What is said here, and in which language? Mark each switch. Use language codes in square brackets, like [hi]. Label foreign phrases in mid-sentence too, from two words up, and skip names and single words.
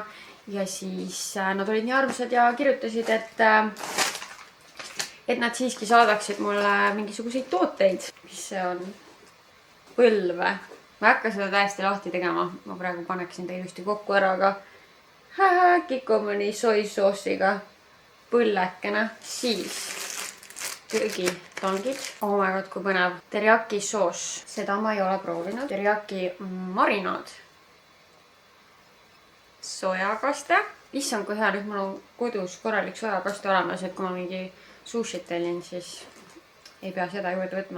[et] Ja siis nad olid nii armsad ja kirjutasid, et nad siiski saadaksid mulle mingisuguseid tooteid. Mis see on? Põlve. Ma ei hakka seda täiesti lahti tegema. Ma praegu paneksin ta ilusti kokku ära, aga Kikomani soisoosiga põllekene, siis köögitangid. [en] Oh my god, [et] kui põnev. Teriyaki soos, seda ma ei ole proovinud. Teriyaki marinaad. Sojakaste. Issand, kui hea, nüüd mul on kodus korralik sojakaste olemas, et kui ma mingi sushit tellin, siis ei pea seda juurde võtma.